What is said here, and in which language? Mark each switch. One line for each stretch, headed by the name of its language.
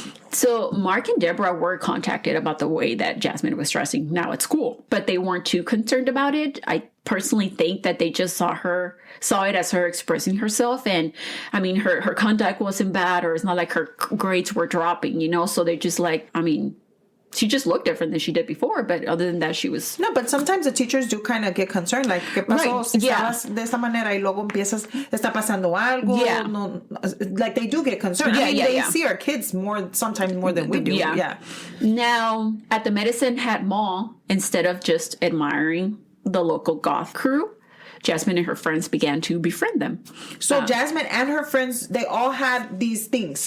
English: So Marc and Debra were contacted about the way that Jasmine was dressing now at school, but they weren't too concerned about it. I personally think that they just saw it as her expressing herself. And I mean, her conduct wasn't bad, or it's not like her grades were dropping, you know? So they just like, I mean, she just looked different than she did before, but other than that, she was... No, but sometimes the teachers do kind of get concerned, like,
Spanish: ¿qué pasó?
English: Right.
Spanish: Si estabas de esta manera y luego empiezas, ¿está pasando algo?
English: Yeah. No, like, they do get concerned. I mean, they see our kids sometimes more than we do. Yeah. Now, at the Medicine Hat Mall, instead of just admiring the local goth crew, Jasmine and her friends began to befriend them. So Jasmine and her friends, they all had these things.